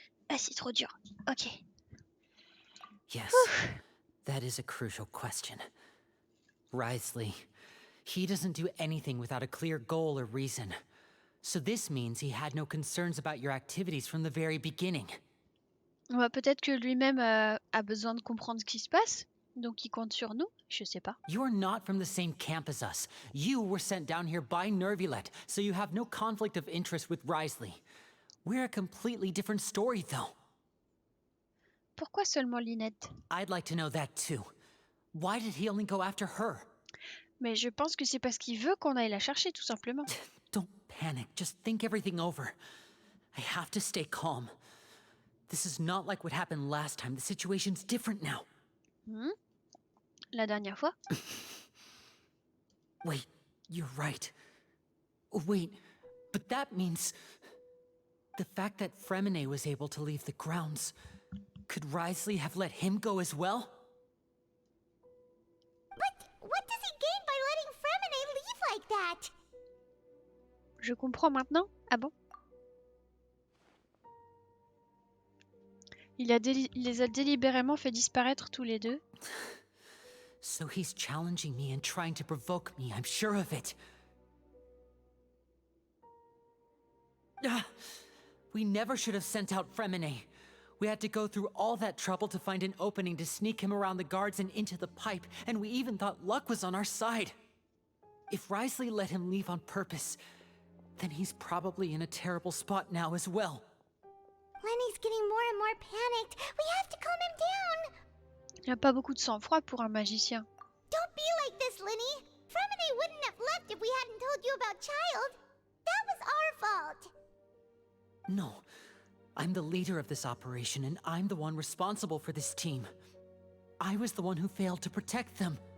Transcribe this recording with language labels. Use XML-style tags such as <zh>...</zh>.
<fr>Ah, c'est trop dur. Ok.</fr> <en>Yes, that is a crucial question. Wriothesley, he doesn't do anything without a clear goal or reason. So this means he had no concerns about your activities from the very beginning.</en> <fr>Ouais, peut-être que lui-même a besoin de comprendre ce qui se passe, donc il compte sur nous, je sais pas.</fr> <en>You're not from the same camp as us. You were sent down here by Nervilet, so you have no conflict of interest with Wriothesley. We're a completely different story, though.</en> <fr>Pourquoi seulement Lynette?</fr> <en>I'd like to know that too. Why did he only go after her?</en> <fr>Mais je pense que c'est parce qu'il veut qu'on aille la chercher, tout simplement.</fr> <en>Don't panic, just think everything over. I have to stay calm. This is not like what happened last time. The situation's different now.</en> <fr>La dernière fois?</fr> <en>Wait, you're right. Wait, but that means... The fact that Fremine was able to leave the grounds... Could Wriothesley have let him go as well? But what does he gain by letting Fremine leave like that?</en> <fr>Je comprends maintenant? Ah bon? Il les a délibérément fait disparaître tous les deux.</fr> <en>So he's challenging me and trying to provoke me, I'm sure of it. We never should have sent out Fremine. We had to go through all that trouble to find an opening to sneak him around the guards and into the pipe, and we even thought luck was on our side. If Wriothesley let him leave on purpose, then he's probably in a terrible spot now as well. Lenny's getting more and more panicked. We have to calm him down.</en> <fr>Il n'a pas beaucoup de sang-froid pour un magicien.</fr> <en>Don't be like this, Lenny. Fremine wouldn't have left if we hadn't told you about Child. That was our fault. No. I'm the leader of this operation, and I'm the one responsible for this team. I was the one who failed to protect them.</en>